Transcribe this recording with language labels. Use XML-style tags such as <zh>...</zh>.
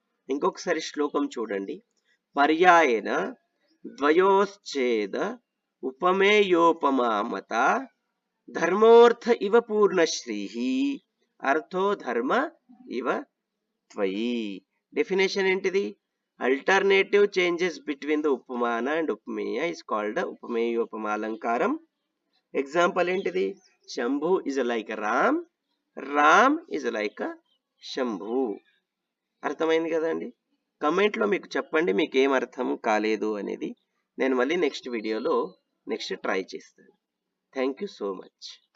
<te>ఇంకొకసారి శ్లోకం చూడండి.</te> <sa>పర్యాయన ద్వయోశ్చేద ఉపమేయోపమామత ధర్మోర్థ ఇవ పూర్ణశ్రీహి అర్థో ధర్మ ఇవ త్వయి.</sa> <te>డెఫినేషన్ ఏంటిది?</te> <en>Alternative changes between the upamana and upameya is called upameyopama alankaram.</en> <te>Example ఏంటిది?</te> <en>Shambhu is like Ram, Ram is like Shambhu.</en> <te>అర్థమైంది కదండి? కమెంట్లో మీకు చెప్పండి మీకు ఏం అర్థం కాలేదు అనేది. నేను మళ్ళీ నెక్స్ట్ వీడియోలో ట్రై చేస్తాను. Thank you so much.</te>